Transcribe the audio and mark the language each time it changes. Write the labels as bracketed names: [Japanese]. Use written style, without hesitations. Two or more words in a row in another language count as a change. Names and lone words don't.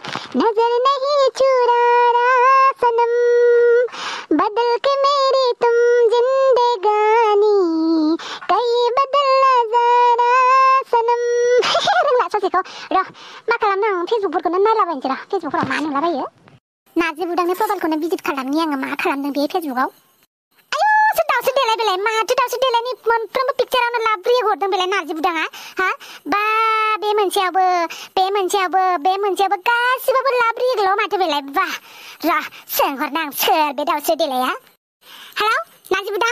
[Hindi] नजर नहीं चुरा रहा सनम बदल के मेरी तुम जिंदगानी कई बदलना जरा सनम [Bodo] रोंला ससेखौ र' मा खालामनो आं फेसबुकफोरखौनो नायलाबायनोसै र' फेसबुकफोराव मा नुलाबायो नार्जि बुदांनि प्रफाइलखौनो भिजिट खालामनि आङो मा खालामदों बे फेसबुकआव आयौ दाउसो देलाय बेलाय माथो दाउसो देलायनि मोनफ्रोमबो पिक्चारावनो लाब रिएक्ट हरदों बेलाय नार्जि बुदाङा हा बा बे मोनसेयावबो गासिबाबो लाब रिएक्टल' माथो बेलाय बा र' सोंहरनो आं सोर बे दाउसो देलाया हेलौ नार्जि बुदां